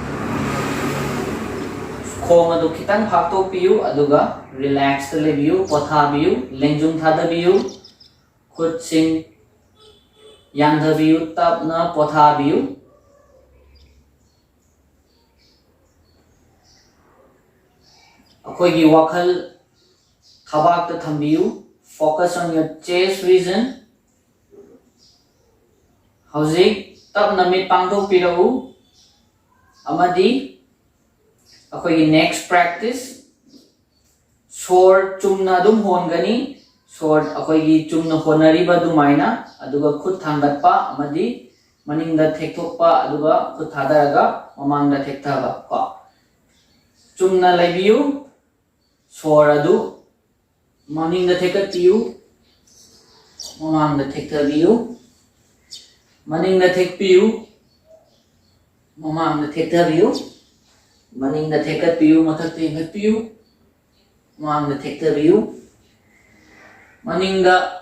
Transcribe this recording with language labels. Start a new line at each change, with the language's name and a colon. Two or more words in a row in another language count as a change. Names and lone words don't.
Manipuri: khong adu khitang phaktopiu aduga relax ta lebiu pothabiu lengjung thadabiu khut sing yandhabiu tapna pothabiu akhoi gi wakhal thabak ta thambiu
English: focus on your chest region
Manipuri: hauzik tapna mit pangthokpirau amadi akhoi
English: next practice
Manipuri: sor chumna dum hongani sor akhoi chumna honari ba dumaina aduga khut thangatpa amadi maningda thekthokpa aduga khut thadaraga mamangda thekthaba ko chumna laibiu sor adu maningda thekatpiu mamangda thekthabiu maningda thekpiu mamangda thekthabiu maningda thekatpiu mathakta yenghatpiu mamangda thekthabiu maningda